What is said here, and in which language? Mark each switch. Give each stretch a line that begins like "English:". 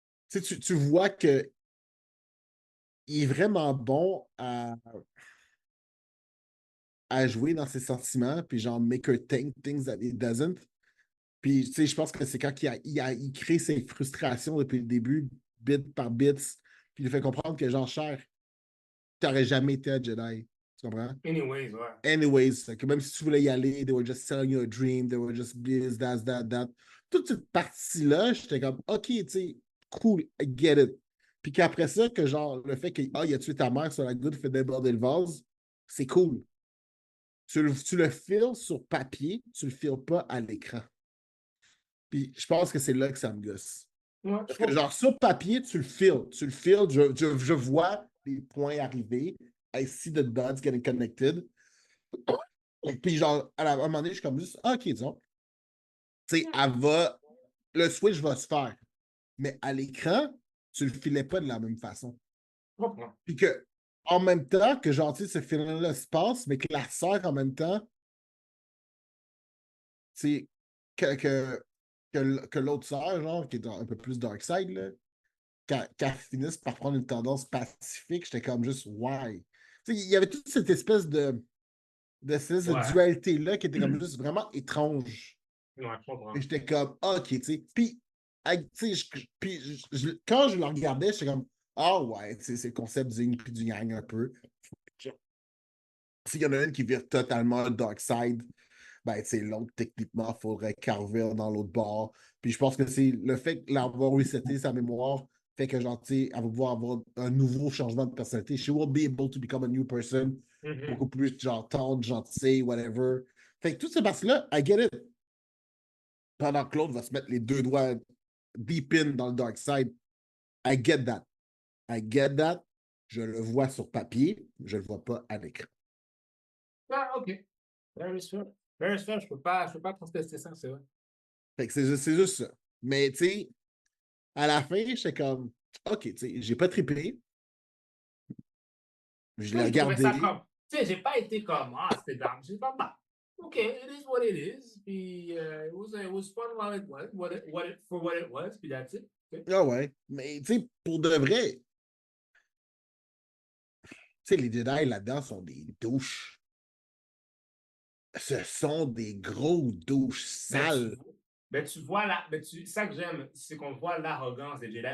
French: Tu sais, tu vois que il est vraiment bon à jouer dans ses sentiments, puis genre,
English: make her think things that it doesn't.
French: Puis, tu sais, je pense que c'est quand il crée ses frustrations depuis le début bit par bit, puis il lui fait comprendre que, genre, cher, t'aurais jamais été un Jedi. Tu comprends? Anyways, ouais.
English: Anyways,
French: que même si tu voulais y aller,
English: they were just selling you a dream, they were just this, that.
French: Toute cette partie-là, j'étais comme, OK, tu sais, cool,
English: I get it.
French: Puis qu'après ça, que genre, le fait qu'il il a tué ta mère sur la goutte, fait déborder le vase, c'est cool. Tu le files sur papier, tu le files pas à l'écran. Puis je pense que c'est là que ça me gosse. Ouais, Parce que genre, sur papier, tu le files. Je vois les points arriver.
English: I see the dots getting connected.
French: Et puis genre, à un moment donné, je suis comme juste, ah, OK, disons. Tu sais, le switch va se faire. Mais à l'écran, tu le filais pas de la même façon. je comprends. Puis que, en même temps, que genre, tu sais, ce film-là se passe, mais que la sœur, en même temps, tu sais, que l'autre sœur, genre, qui est un peu plus dark side, là, qu'elle finisse par prendre une tendance pacifique, j'étais comme juste, why? Tu sais, il y avait toute cette espèce de Ouais. dualité-là qui était comme juste vraiment étrange. Ouais, je comprends. Et j'étais comme, ah, OK, tu sais. Puis, tu sais, quand je le regardais, j'étais comme, ah ouais, tu sais, c'est le concept du yin puis du yang un peu. S'il y en a une qui vire totalement dark side, ben, tu sais, l'autre, techniquement, il faudrait carver dans l'autre bord. Puis je pense que c'est le fait d'avoir reseté sa mémoire fait que, genre, tu sais, elle va pouvoir avoir un nouveau changement de personnalité.
English: She will be able to become a new person.
French: Beaucoup plus, genre, tendre, gentil, whatever. Fait que toutes ces parties-là,
English: I get it.
French: Pendant que l'autre va se mettre les deux doigts deep in dans le dark side,
English: I get that. I get that.
French: Je le vois sur papier, je le vois pas à l'écran.
English: Ah, OK. Very fair. Very fair.
French: Je peux pas contester ça, c'est vrai. Fait que c'est juste ça. Mais, tu sais, à la fin, j'étais comme, OK, tu sais, j'ai pas trippé. Je l'ai Moi, j'ai trouvé ça regardé. comme. Tu sais, j'ai pas été comme. Ah, c'était dingue. J'ai pas. Bah, OK,
English: it is what it is. Puis, it was fun while it was. For what it was. Puis, that's it. Okay.
French: Ah ouais. Mais, tu sais, pour de vrai, tu sais, les Jedi là-dedans sont des douches. Ce sont des gros douches Ben, sales. tu vois là, ça que j'aime, c'est qu'on voit l'arrogance des Jedi.